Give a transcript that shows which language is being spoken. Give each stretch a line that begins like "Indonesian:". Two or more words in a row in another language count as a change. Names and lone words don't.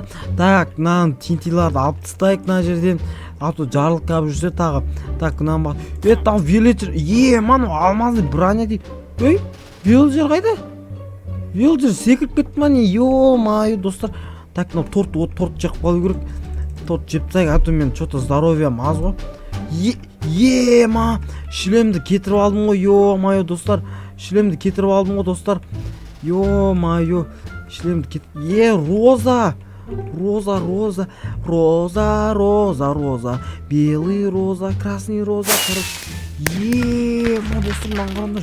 Kazakh: Так, мына тинтиларды алып тастайық мына жерден. А то жарылқап жүрсе тағы. Так, мына бақ.
Russian: Там вилледжер.
Kazakh: Мана
Russian: алмазный броня
Kazakh: дейді. Ей, вилледжер қайда? Вилледжер секіріп кетті ма не? Ё-моё достар. Так, мына торт жеп қалу керек. Торт жеп тастайық,
Russian: а то
Kazakh: мен
Russian: что-то здоровьем
Kazakh: аз ғой. Шлемді кетіріп алдым ғой. Ё-моё достар. Шлемді кетіріп алдым ғой достар. Ё-моё. Шлемді кетіріп. Роза. Роза.
Russian: Белый роза, красный роза.
Kazakh: Ма достар, маған қараңдар.